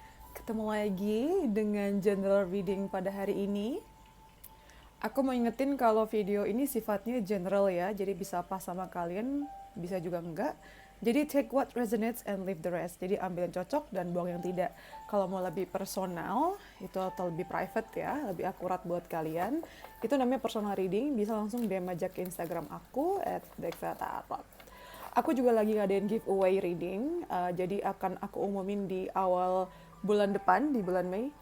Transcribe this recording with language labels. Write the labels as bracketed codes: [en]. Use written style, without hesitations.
[id] Ketemu lagi dengan general reading pada hari ini. Aku mau ingetin kalau video ini sifatnya general ya, jadi bisa pas sama kalian, bisa juga enggak. [en] Jadi take what resonates and leave the rest. [id] Jadi ambil yang cocok dan buang yang tidak. Kalau mau lebih personal, itu atau lebih private ya, lebih akurat buat kalian, itu namanya personal reading, bisa langsung DM aja ke Instagram aku @dexatarot. Aku juga lagi ngadain giveaway reading, jadi akan aku umumin di awal bulan depan, di bulan Mei.